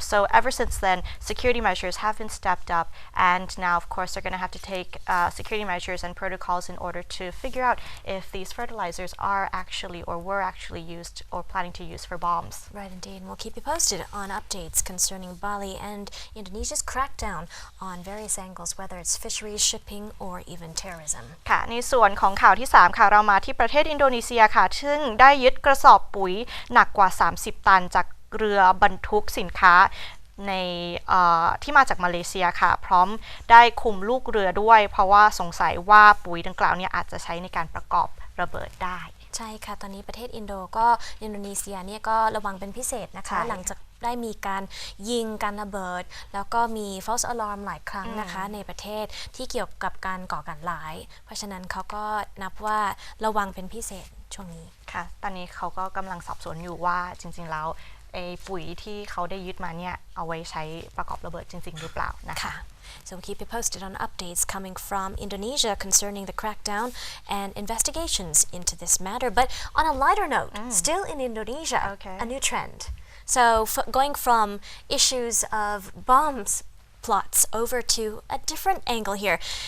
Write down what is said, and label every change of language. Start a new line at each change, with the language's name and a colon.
English: So ever since then, security measures have been stepped up, and now of course they're going to have to take security measures and protocols in order to figure out if these fertilizers are actually or were actually used or planning to use for bombs. Right, indeed. And we'll keep you posted on updates concerning Bali and Indonesia's crackdown on various angles, whether it's fisheries, shipping, or even terrorism.
Thai: ค่ะในส่วนของข่าวที่3ค่ะเรามาที่ประเทศอินโดนีเซียค่ะซึ่งได้ยึดกระสอบปุ๋ยหนักกว่า30 ตันจากเรือบรรทุกสินค้าในที่มาจากมาเลเซียค่ะพร้อมได้คุมลูกเรือด้วยเพราะว่าสงสัยว่าปุ๋ยดังกล่าวเนี่ยอาจจะใช้ในการประกอบระเบิดได้ ใช่ค่ะตอนนี้ประเทศอินโดนีเซียเนี่ยก็ระวังเป็นพิเศษนะคะหลังจากได้มีการยิงการระเบิดแล้วก็มี
English: false alarm
Thai: หลายครั้งนะคะในประเทศที่เกี่ยวกับการก่อการร้ายเพราะฉะนั้นเขาก็นับว่าระวังเป็นพิเศษช่วงนี้ ค่ะตอนนี้เขาก็กำลังสอบสวนอยู่ว่าจริงๆแล้วไอ้ปุ๋ยที่เขาได้ยึดมาเนี่ยเอาไว้ใช้ประกอบระเบิดจริงๆหรือเปล่านะคะ
English: So we'll keep you posted on updates coming from Indonesia concerning the crackdown and investigations into this matter. But on a lighter note, still in Indonesia, a new trend. So going from issues of bombs plots over to a different angle here.